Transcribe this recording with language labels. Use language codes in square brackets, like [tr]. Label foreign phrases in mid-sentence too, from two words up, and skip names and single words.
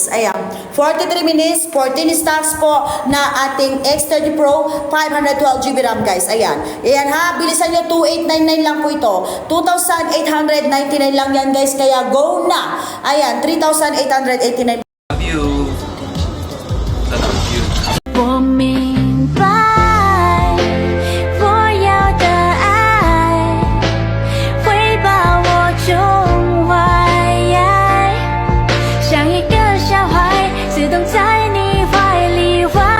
[tl] Ayan. 43 minutes, 14 stocks po na ating X30 Pro 512GB RAM, guys. Ayan. Ayan ha. Bilisan nyo. 2899 lang po ito. 2,899 lang yan, guys. Kaya go na. Ayan. 3,889. [zh] 我明白，我要的爱会把我宠坏，像一个小孩自动在你怀里玩。